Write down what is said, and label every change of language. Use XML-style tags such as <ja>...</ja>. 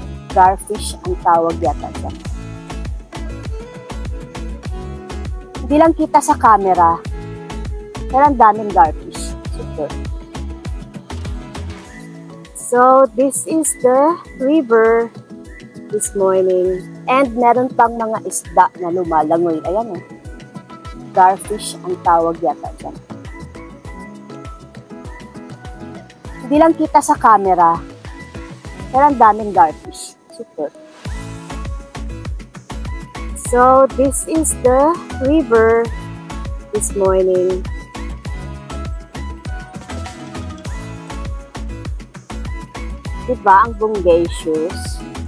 <tl>Garfish ang tawag yata dyan. Hindi lang kita sa camera, pero ang daming garfish.</tl> <en>Super. So, this is the river this morning.</en> <tl>And meron pang mga isda na lumalangoy. Ayan eh. Garfish ang tawag yata dyan. Hindi lang kita sa camera, pero ang daming garfish.</tl> <en>Super. So, this is the river this morning.</en> <tl>Diba ang bungacious?</tl>